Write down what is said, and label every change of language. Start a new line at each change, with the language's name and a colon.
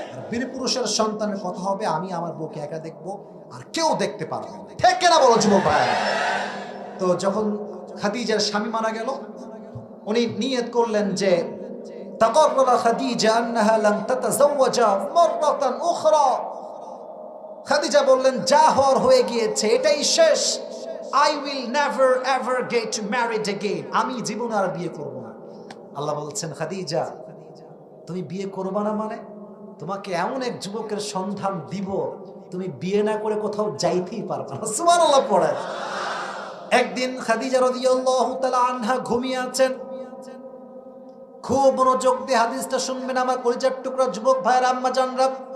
Bangla: বীর পুরুষের সন্তানের কথা হবে আমি আমার বউকে একা দেখবো আর কেউ দেখতে পারবে না, ঠিক কেনা বলো যুবক ভাই? তো যখন খাদিজার স্বামী মারা গেল, উনি নিয়ত করলেন যে
Arabic: তাকাররা খাদিজা আন্নাহা লাম তাতাযাওয়াজা মাররাতান উখরা।
Bangla: খাদিজা বললেন যা হওয়ার হয়ে গিয়েছে, এটাই শেষ।
English: I will never ever get married again.
Bangla: আমি জীবনে আর বিয়ে করব না। আল্লাহ বলছেন খাদিজা তুমি বিয়ে করবা না মানে তোমাকে এমন এক যুবকের সন্ধান দিব তুমি বিয়ে না করে কোথাও যাইতেই পারবে না। সুবহানাল্লাহ পড়ে। একদিন খাদিজা রাদিয়াল্লাহু তাআলা আনহা ঘুমিয়ে আছেন, খুব মনোযোগ দিয়ে হাদিসটা শুনবেন আমার কলিজার টুকরা যুবক ভাইয়ের আম্মা জানরা।